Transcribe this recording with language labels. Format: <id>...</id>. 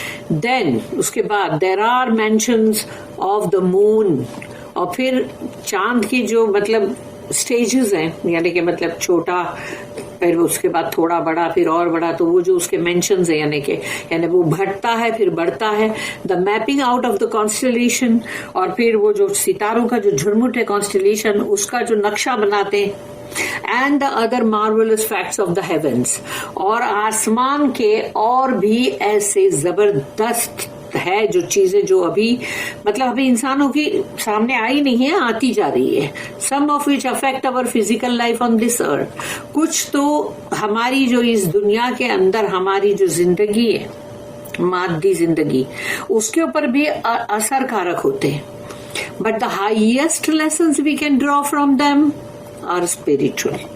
<en>then</en> <ur>اس کے بعد</ur> <en>There are mentions of the moon.</en> <ur>اور پھر چاند کی جو مطلب سٹیجز ہیں، یعنی کہ مطلب چھوٹا، پھر اس کے بعد تھوڑا بڑا، پھر اور بڑا، تو وہ جو اس کے مینشنز ہیں یعنی وہ بڑھتا ہے پھر بڑھتا ہے.</ur> <en>The mapping out of the constellation.</en> <ur>اور پھر وہ جو ستاروں کا جو جھرمٹ ہے کانسٹلیشن، اس کا جو نقشہ بناتے ہیں.</ur> <en>And the other marvellous facts of the heavens.</en> <ur>اور آسمان کے اور بھی ایسے زبردست ہے جو چیزیں جو ابھی انسانوں کی سامنے آئی نہیں ہے، آتی جا رہی ہے.</ur> <en>Some of which affect over physical life on this earth.</en> <ur>کچھ تو ہماری جو اس دنیا کے اندر ہماری جو زندگی ہے، مادی زندگی، اس کے اوپر بھی اثر کارک ہوتے ہیں.</ur> <en>But the highest lessons we can draw from them are spiritual.</en>